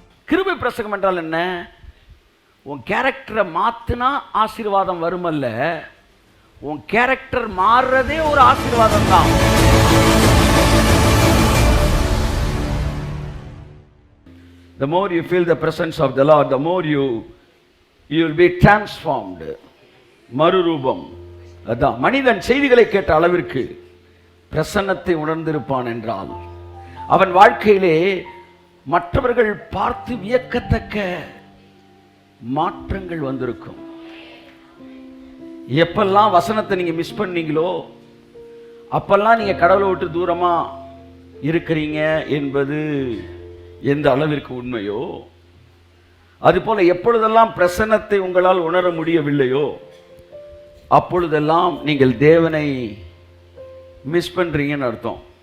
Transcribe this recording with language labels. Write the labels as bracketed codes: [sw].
[ta] கிருபை பிரசங்கம் என்றால் என்ன? உன் கேரக்டரை மாத்தினா ஆசீர்வாதம் வருமல்ல, உன் கேரக்டர் மாறுறதே ஒரு ஆசீர்வாதம் தான். [en] The more you feel the presence of the Lord, the more you will be transformed. [ta] மறுரூபம். அதான் மனிதன் செய்திகளை கேட்ட அளவிற்கு பிரசன்னத்தை உணர்ந்திருப்பான் என்றால் அவன் வாழ்க்கையிலே மற்றவர்கள் பார்த்து வியக்கத்தக்க மாற்றங்கள் வந்திருக்கும். எப்பெல்லாம் வசனத்தை நீங்க மிஸ் பண்ணீங்களோ அப்பெல்லாம் நீங்க கடவுளை விட்டு தூரமா இருக்கிறீங்க என்பது எந்த அளவிற்கு உண்மையோ, அதுபோல எப்பொழுதெல்லாம் பிரசன்னத்தை உங்களால் உணர முடியவில்லையோ அப்பொழுதெல்லாம் நீங்கள் தேவனை மிஸ் பண்றீங்கன்னு அர்த்தம்.